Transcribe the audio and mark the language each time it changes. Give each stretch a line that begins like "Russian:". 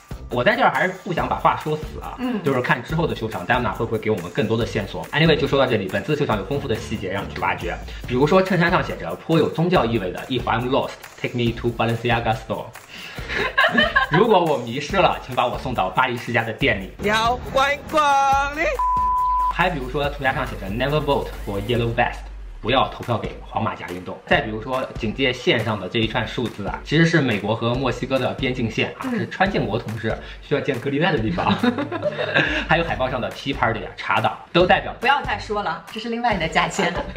Chinese: 我在这儿还是不想把话说死啊，就是看之后的秀场 Demna 会不会给我们更多的线索。 Anyway， 就说到这里，本次的秀场有丰富的细节让你去挖掘，比如说衬衫上写着颇有宗教意味的
English: If I'm lost, take me to Balenciaga store。
Chinese: 如果我迷失了，请把我送到巴黎世家的店里。你好，欢迎光临。还比如说涂鸦上写着
English: Never vote for yellow vest。
Chinese: 不要投票给黄马甲运动。再比如说警戒线上的这一串数字啊，其实是美国和墨西哥的边境线啊，是川建国同志需要见隔离带的地方。还有海报上的 Tea Party 啊、茶党都代表。不要再说了，这是另外的价钱。